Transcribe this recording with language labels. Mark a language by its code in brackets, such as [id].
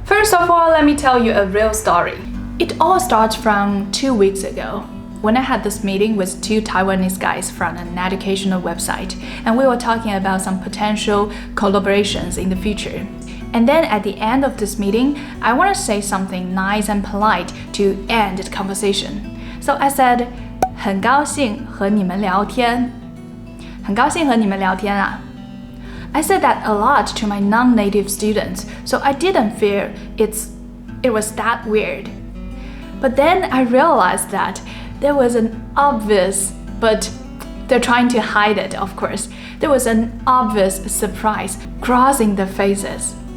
[en] First of all, let me tell you a real story. It all starts from 2 weeks ago, when I had this meeting with 2 Taiwanese guys from an educational website, and we were talking about some potential collaborations in the future. And then at the end of this meeting, I want to say something nice and polite to end the conversation. [zh] So I said, 很高兴和你们聊天. 很高兴和你们聊天啊. [en] I said that a lot to my non-native students, so I didn't feel it was that weird. But then I realized that there was an obvious, but they're trying to hide it, of course. There was an obvious surprise crossing their faces.